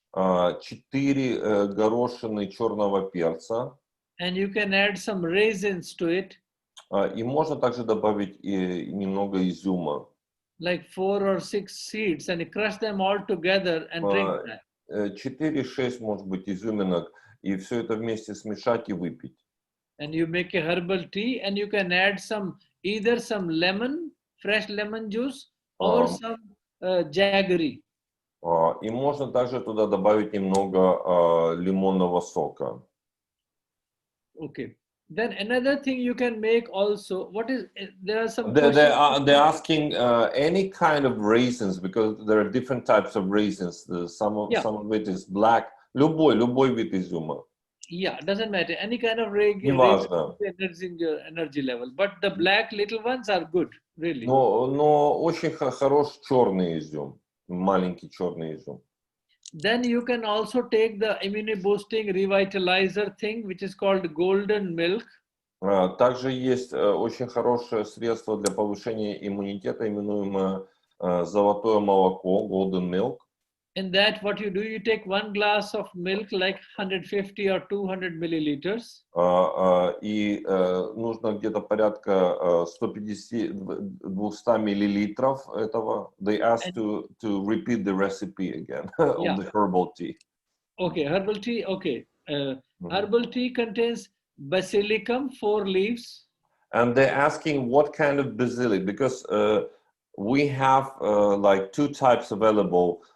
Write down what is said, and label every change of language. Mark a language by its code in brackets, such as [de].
[ru] 4 горошины черного перца. [en] And you can add some raisins to it. [ru] И можно также добавить и немного изюма. [en] Like 4 or 6 seeds, and you crush them all together and drink that. [ru] 4-6, может быть, изюминок, и все это вместе смешать и выпить. [en] And you make a herbal tea, and you can add either some lemon, fresh lemon juice, or some jaggery. [ru] И можно также туда добавить немного лимонного сока. [en] Okay. Then another thing you can make also, there are some They're asking any kind of raisins, because there are different types of raisins. Some of it is black. [ru] Любой вид изюма. [en] Yeah, doesn't matter. Any kind of raisin in your energy level. But the black little ones are good, really. [ru] Но очень хорош черный изюм. Маленький черный изюм. [en] Then you can also take the immunity boosting revitalizer thing, which is called golden milk. [ru] Также есть очень хорошее средство для повышения иммунитета, именуемое золотое молоко, golden milk. [en] In that, what you do, you take 1 glass of milk, like 150 or 200 milliliters. [ru] И нужно где-то порядка 150-200 миллилитров этого. [en] They asked to repeat the recipe again of the herbal tea. Okay, herbal tea. Okay, herbal tea contains basilicum, 4 leaves. And they're asking what kind of basilic, because we have like 2 types available.